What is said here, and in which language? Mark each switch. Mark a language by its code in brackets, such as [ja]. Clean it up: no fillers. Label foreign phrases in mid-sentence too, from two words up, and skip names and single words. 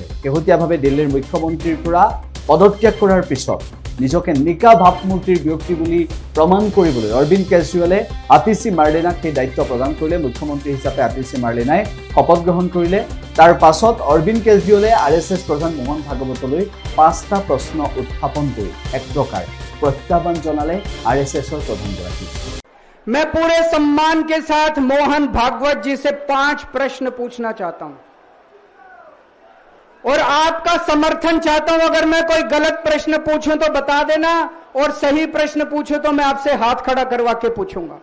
[as] শেহতীয়াভাৱে দিল্লীৰ মুখ্যমন্ত্ৰীৰ পৰা পদত্যাগ কৰাৰ পিছত নিজকে নিকা ভাৱমূৰ্তিৰ ব্যক্তি বুলি প্ৰমাণ কৰিবলৈ অৰবিন্দ কেজৰিৱালে আতিশী মাৰ্লেনাক সেই দায়িত্ব প্ৰদান কৰিলে। মুখ্যমন্ত্ৰী হিচাপে আতিশী মাৰ্লেনাই শপত গ্ৰহণ কৰিলে। তাৰ পাছত অৰবিন্দ কেজৰিৱালে আৰএছএছ প্ৰধান মোহন ভাগৱতলৈ ৫টা প্ৰশ্ন উত্থাপন কৰি এক প্ৰকাৰ প্ৰত্যাহ্বান জনালে আৰএছএছৰ প্ৰধানগৰাকী। [hi] मैं पूरे सम्मान के साथ मोहन भागवत जी से 5 प्रश्न पूछना चाहता हूं और आपका समर्थन चाहता हूं। अगर मैं कोई गलत प्रश्न पूछूं तो बता देना और सही प्रश्न पूछूं तो मैं आपसे हाथ खड़ा करवा के पूछूंगा।